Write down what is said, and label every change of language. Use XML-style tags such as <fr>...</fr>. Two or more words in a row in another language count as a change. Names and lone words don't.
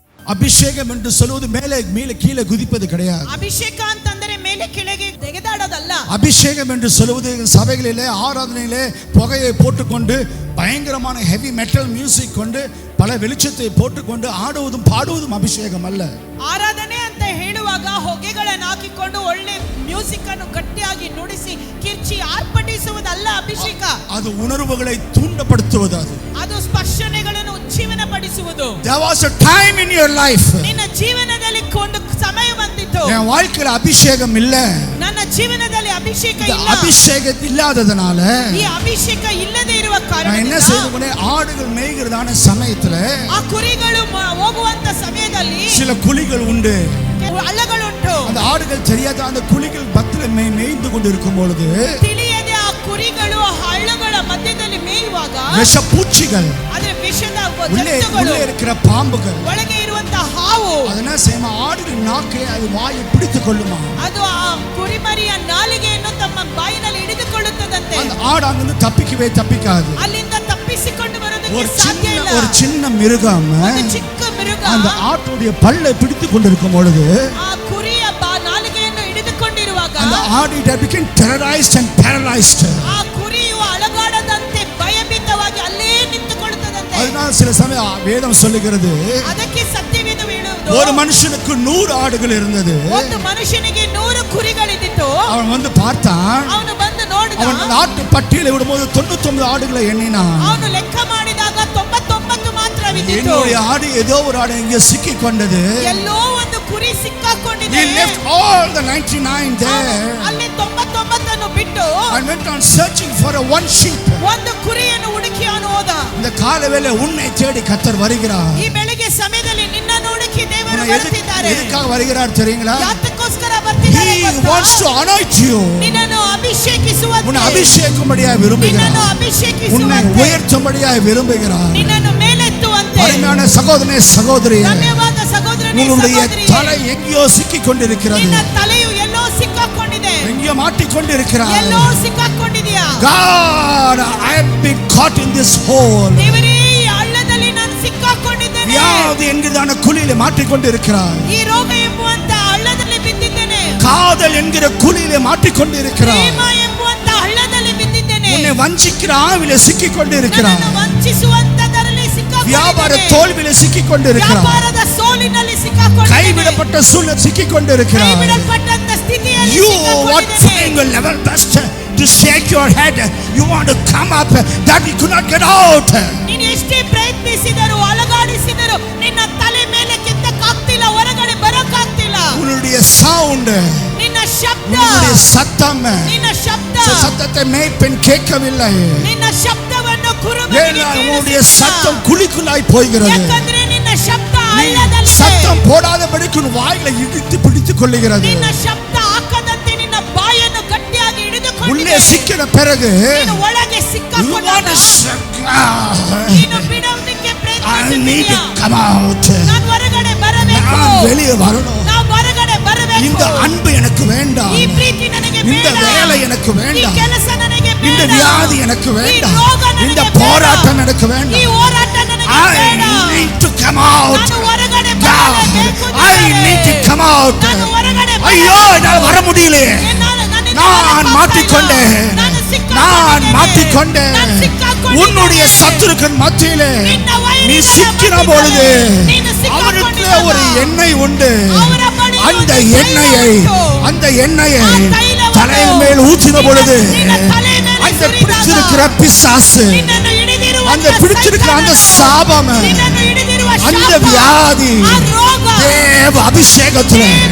<ta>அபிஷேகம் என்று சொல்வது மேலே மேலே கீழே குதிப்பது கிடையாது.</ta> <kn>ಅಭಿಷೇಕ ಅಂತಂದ್ರೆ ಮೇಲೆ ಕೆಳಗೆ ತೆಗೆದಾಡೋದಲ್ಲ.</kn> <ta>அபிஷேகம் என்று சொல்வது சபைகளிலே ஆராதனையிலே புகையை போட்டுக்கொண்டு பயங்கரமான</ta> <en>heavy metal music</en> <ta>கொண்டு பல வெளிச்சத்தை போட்டுக்கொண்டு ஆடுவதும் பாடுவதும் அபிஷேகம் அல்ல.</ta> <kn>ಆರಾಧನೆ ಅಂತ ಹೇಳುವಾಗ ಹೊಗೆಗಳನ್ನು ಹಾಕಿಕೊಂಡು ಒಳ್ಳೆ ಮ್ಯೂಸಿಕ್ ಅನ್ನು ಗಟ್ಟಿಯಾಗಿ ನುಡಿಸಿ ಕಿರ್ಚಿ ಆರ್ಭಟಿಸುವುದಲ್ಲ ಅಭಿಷೇಕ.</kn> <ta>ಅದು ಉಣರ್ವುகளை தூண்டப்படுத்துவது.</ta> <kn>ಅದು ಸ್ಪರ್ಶನೆಗಳನ್ನು ಉಜ್ಜೀವನಪಡಿಸುವುದು.</kn> <en>There was a time in your life.</en> <kn>ನಿನ್ನ ಜೀವನದಲ್ಲಿ ಒಂದು ಸಮಯ ಬಂದಿತು.</kn> <ta>என் வாழ்க்கையில அபிஷேகம் இல்ல.</ta> <kn>ನನ್ನ ಜೀವನದಲ್ಲಿ ಅಭಿಷೇಕ ಇಲ್ಲ.</kn> <ta>அபிஷேகம் இல்லாததனால</ta> <kn>ಈ ಅಭಿಷೇಕ ಇಲ್ಲದೆ ಇರುವ ಕಾರಣ</kn> <ta>என்ன செய்துಕೊಂಡೆ ஆடுகள் மேய்கிறதான சமயத்துல</ta> <kn>ಆ ಕುರಿಗಳು ಹೋಗುವಂತ ಸಮಯದಲ್ಲಿ</kn> <ta>சில குழிகள் உண்டு,</ta> <kn>ಹಳ್ಳಗಳುಂಟು.</kn> <ta>அந்த ஆடுகள் தெரியாத அந்த குழிகள் பக்கத்துல மேய்ந்து கொண்டிருக்கும் பொழுது</ta> <kn>ತಿಳಿಯದೆ ಆ ಕುರಿಗಳು ಹಳ್ಳಗಳ ಮಧ್ಯದಲ್ಲಿ ಮೇಯುವಾಗ</kn> <ta>விஷப்பூச்சிகள்,</ta> <kn>ಅದರ ವಿಷದ</kn> <ta>உள்ளே இருக்கிற பாம்புகள்,</ta> <kn>ಒಳಗೆ ಇರುವಂತ ಹಾವು</kn> <ta>அதனா சேம ஆடுகள் நாக்கை அது வாயை பிடித்துக் கொள்ளுமா.</ta> <kn>ಅದು ಆ ಕುರಿಮರಿಯ ನಾಲಿಗೆಯನ್ನು ತಮ್ಮ ಬಾಯಿನಲ್ಲಿ ಹಿಡಿದುಕೊಳ್ಳುತ್ತದಂತೆ.</kn> <ta>அந்த ஆடு அங்கிருந்து தப்பிக்காது.</ta> <kn>ಅಲ್ಲಿಂದ ತಪ್ಪಿಸಿಕೊಂಡು ಬರೋದಕ್ಕೆ ಸಾಧ್ಯ ಇಲ್ಲ.</kn> <ta>ஒரு சின்ன மிருகம்</ta> <kn>ಒಂದು ಚಿಕ್ಕ ಮೃಗ</kn> <ta>அந்த ஆட்டுடைய பல்லை பிடித்துக் கொண்டிருக்கும் பொழுது</ta> <kn>ಆ ಕುರಿಯ ನಾಲಿಗೆಯನ್ನು ಹಿಡಿದುಕೊಂಡಿರುವಾಗ</kn> <ta>அந்த ஆடு</ta> <en>became terrorized and paralyzed.</en> <kn>ಆ ಕುರಿಯು ಅಲಗಾಡದಂತೆ ಭಯಭೀತವಾಗಿ ಅಲ್ಲೇ ನಿಂತುಕೊಳ್ಳುತ್ತದಂತೆ.</kn> <ta>அதனால சில சமயம் வேதம் சொல்லுகிறது,</ta> <kn>ಅದಕ್ಕೆ ಸತ್ಯವೇದ ಹೇಳುವುದು,</kn> <ta>ஒரு மனுஷனுக்கு 100 ஆடுகள் இருந்தது.</ta> <kn>ಒಂದು ಮನುಷ್ಯನಿಗೆ 100 ಕುರಿಗಳಿದ್ದಿತು.</kn> <ta>அவன் வந்து பார்த்தான்,</ta> <kn>ಅವನು ಬಂದು ನೋಡಿದ,</kn> <ta>அவன் நாட்டு பட்டியலை விடும்போது 99 ஆடுகளை எண்ணினான்.</ta> <kn>ಅವನು ಲೆಕ್ಕ ಮಾಡಿದಾಗ 99 ಮಾತ್ರವಿದ್ದಿತು.</kn> <ta>என்னுடைய ஆடு ஏதோ ஒரு ஆடு எங்கே சிக்கி கொண்டது.</ta> <kn>ಎಲ್ಲೋ ಒಂದು ಕುರಿ ಸಿಕ್ಕಾಕೊಂಡಿದೆ.</kn> <en>He left all the 99 there.</en> <kn>ಅಲ್ಲಿ 99 ಅನ್ನು ಬಿಟ್ಟು</kn> <en>and went on searching for a one sheep.</en> <kn>ಒಂದು ಕುರಿಯನ್ನು ಹುಡುಕಿ ಅವನು ಹೋದ.</kn> <ta>இந்த காலவேளை உன்னை தேடி கர்த்தர் வருகிறார்.</ta> <kn>ಈ ಬೆಳಗ್ಗೆ ಸಮಯದಲ್ಲಿ ನಿನ್ನನ್ನು ಹುಡುಕಿ ದೇವರು ಬರುತ್ತಿದ್ದಾರೆ.</kn> <ta>எதுக்காக வருகிறார் தெரியுங்களா?</ta> <kn>ಯಾತಕ್ಕೋಸ್ಕರ ಬರ್ತಿದ್ದಾರೆ</kn> <en>He</en> <kn>ಗೊತ್ತಾ?</kn> <en>wants to anoint you.</en> <kn>ನಿನ್ನನ್ನು ಅಭಿಷೇಕಿಸುವಂತೆ,</kn> <ta>உன்னை அபிஷேகம்படியாக விரும்புகிறார்.</ta> <kn>ನಿನ್ನನ್ನು</kn> <ta>உன்னை</ta> <kn>ಅಭಿಷೇಕಿಸುವಂತೆ,</kn> <ta>உயர்த்தும்படியாக விரும்புகிறார்.</ta> <kn>ನಿನ್ನನ್ನು ಮೇಲೆತ್ತುವಂತೆ.</kn> <ta>அருமையான சகோதரனே சகோதரியே,</ta> <kn>ಧನ್ಯವಾದ ಸಹೋದರನೇ</kn> <ta>உன்னுடைய</ta> <kn>ಸಹೋದರಿಯೇ,</kn> <ta>தலை எங்கேயோ சிக்கிக் கொண்டிருக்கிறது.</ta> <kn>ನಿನ್ನ ತಲೆಯು ಎಲ್ಲೋ ಸಿಕ್ಕಾಕೊಂಡಿದೆ.</kn> <ta>எங்கேயோ மாட்டிக்கொண்டிருக்கிறார்.</ta> <kn>ಎಲ್ಲೋ ಸಿಕ್ಕಾಕೊಂಡಿದೆಯಾ?</kn> <en>God, I have been caught in this hole.</en> <kn>ದೇವರೇ, ಈ ಹಳ್ಳದಲ್ಲಿ ನಾನು ಸಿಕ್ಕಾಕೊಂಡಿದ್ದೇನೆ.</kn> <ta>வியாதி என்கிறதான குழியிலே மாட்டிக்கொண்டிருக்கிறார்.</ta> <kn>ಈ ರೋಗ ಎಂಬುವಂತ ಹಳ್ಳದಲ್ಲಿ ಬಿದ್ದಿದ್ದೇನೆ.</kn> <ta>காதல் என்கிற குழியிலே மாட்டிக்கொண்டிருக்கிறார்.</ta> <kn>ಪ್ರೇಮ ಎಂಬುವಂತ ಹಳ್ಳದಲ್ಲಿ ಬಿದ್ದಿದ್ದೇನೆ.</kn> <ta>உன்னை வஞ்சிக்கிற ஆவிலே சிக்கிக் கொண்டிருக்கிறார்.</ta> <kn>ನನ್ನನ್ನು ವಂಚಿಸುವಂತದರಲ್ಲಿ ಸಿಕ್ಕಾಕೊಂಡಿದ್ದೇನೆ.</kn> <ta>வியாபார தோல்வியிலே சிக்கிக் கொண்டிருக்கிறார்.</ta> <kn>ವ್ಯಾಪಾರದ ಸೋಲಿನಲ್ಲಿ ಸಿಕ್ಕಾಕೊಂಡಿದ್ದೇನೆ.</kn> <ta>கைவிடப்பட்ட சூழ்நிலை சிக்கிக் கொண்டிருக்கிறார்.</ta> <kn>ಕೈಬಿಡಲ್ಪಟ್ಟಂತ ಸ್ಥಿತಿಯಲ್ಲಿ</kn> <en>You what</en> <kn>ಸಿಕ್ಕಾಕೊಂಡಿದ್ದೇನೆ.</kn> <en>trying your level best to shake your head, you want to come up that you could not get out.</en> <kn>ನೀನು ಎಷ್ಟೇ ಪ್ರಯತ್ನಿಸಿದರೂ ಅಲಗಾಡಿಸಿದರೂ ನಿನ್ನ ತಲೆ ಮೇಲೆ ಕೆತ್ತಕ್ಕಾಗ್ತಿಲ್ಲ, ಹೊರಗಡೆ ಬರಕ್ಕಾಗ್ತಿಲ್ಲ.</kn> <ta>உன்னுடைய சவுண்ட்,</ta> <kn>ನಿನ್ನ ಶಬ್ದ,</kn> <ta>உன்னுடைய சத்தம்,</ta> <kn>ನಿನ್ನ ಶಬ್ದ,</kn> <ta>சத்தத்தை மேய்ப்பெண் கேட்கவில்லை.</ta> <kn>ನಿನ್ನ ಶಬ್ದವನ್ನು ಕುರುಬನಿಗೆ</kn> <ta>உன்னுடைய</ta> <kn>ಕೇಳಿಸುತ್ತಿಲ್ಲ.</kn> <ta>சத்தம் குழிக்குள்ளாய் போகிறது.</ta> <kn>ಯಾಕಂದ್ರೆ ನಿನ್ನ ಶಬ್ದ ಹಳ್ಳದಲ್ಲಿದೆ.</kn> <ta>சத்தம் போடாதபடிக்கு உன் வாயில இழுத்து பிடித்துக் கொள்ளுகிறது.</ta> <kn>ನಿನ್ನ ಶಬ್ದ ಹಾಕದಂತೆ ನಿನ್ನ ಬಾಯನ್ನು ಗಟ್ಟಿಯಾಗಿ ಹಿಡಿದುಕೊಂಡಿದೆ.</kn> <ta>உள்ளே சிக்கின பிறகு</ta> <kn>ನೀನು ಒಳಗೆ ಸಿಕ್ಕಾಕೊಂಡಾಗ ನೀನು ಬಿಡೋದಕ್ಕೆ</kn> <en>I need to</en> <kn>ಪ್ರಯತ್ನಿಸುತ್ತೀಯಾ?</kn> <en>come out.</en> <kn>ನಾನು ಹೊರಗಡೆ ಬರಬೇಕು,</kn> <ta>நான் வெளியே வரணும்.</ta> <kn>ನಾನು ಹೊರಗಡೆ ಬರಬೇಕು.</kn> <ta>இந்த அன்பு எனக்கு வேண்டாம்.</ta> <kn>ಈ ಪ್ರೀತಿ ನನಗೆ</kn> <ta>இந்த</ta> <kn>ಬೇಡ.</kn> <ta>வேலை எனக்கு</ta> <kn>ಈ</kn> <ta>வேண்டாம்.</ta> <kn>ಕೆಲಸ ನನಗೆ ಬೇಡ.</kn> <ta>இந்த வியாதி எனக்கு</ta> <kn>ಈ</kn> <ta>வேண்டாம்.</ta> <kn>ರೋಗ ನನಗೆ</kn> <ta>இந்த</ta> <kn>ಬೇಡ.</kn> <ta>போராட்டம் எனக்கு</ta> <kn>ಈ</kn> <ta>வேண்டாம்.</ta> <kn>ಹೋರಾಟ ನನಗೆ</kn> <en>I</en> <kn>ಬೇಡ.</kn> <en>need to come out.</en> <kn>ನಾನು ಹೊರಗಡೆ</kn> <en>God,</en> <kn>ಬರಬೇಕು.</kn> <en>I need to come out.</en> <kn>ನಾನು ಹೊರಗಡೆ</kn> <ta>ஐயோ என்னால் வர முடியலையே. நான் மாட்டிக்கொண்டேன். நான் மாட்டிக்கொண்டேன். உன்னுடைய சத்துருக்கள் மத்தியிலே நீ சிக்கின பொழுது அவருக்கு ஒரு எண்ணெய் உண்டு. அந்த எண்ணெயை தலையின் மேல் ஊற்றின பொழுது அந்த பிடிச்சிருக்கிற பிசாசு, அந்த பிடிச்சிருக்கிற அந்த சாபம், அந்த வியாதி தேவ அபிஷேகத்திலே</ta>